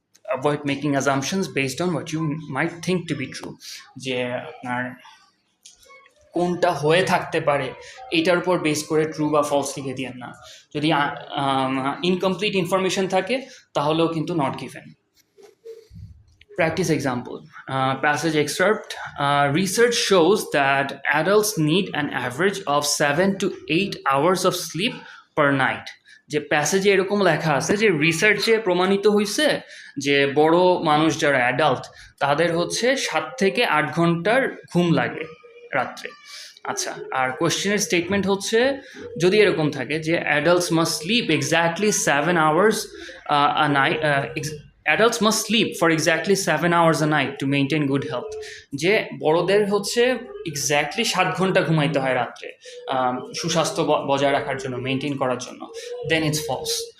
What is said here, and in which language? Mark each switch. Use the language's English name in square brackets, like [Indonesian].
[English] avoid making assumptions based on what you might think to be true, [Bangla] যে আপনার কোনটা হয়ে থাকতে পারে এইটার উপর বেস করে ট্রু বা ফলস লিখে দিয়েন না। যদি ইনকমপ্লিট ইনফরমেশন থাকে তাহলেও কিন্তু not given. [English] Practice example. Passage excerpt. Research shows that adults need an average of 7 to 8 hours of sleep per night. [Bangla] যে প্যাসেজে এরকম লেখা আছে যে রিসার্চে প্রমাণিত হয়েছে যে বড় মানুষ যারা অ্যাডাল্ট তাদের হচ্ছে 7 থেকে 8 ঘন্টার ঘুম লাগে রাত্রে। আচ্ছা, আর কোশ্চেনের স্টেটমেন্ট হচ্ছে যদি এরকম থাকে যে [English] Adults must sleep exactly 7 hours a night, adults must sleep for exactly 7 hours a night to maintain good health. [Bangla] যে বড়দের হচ্ছে এক্স্যাক্টলি 7 ঘন্টা ঘুমাইতে হয় রাত্রে সুস্বাস্থ্য বজায় রাখার জন্য, মেনটেন করার জন্য, [English] Then it's false.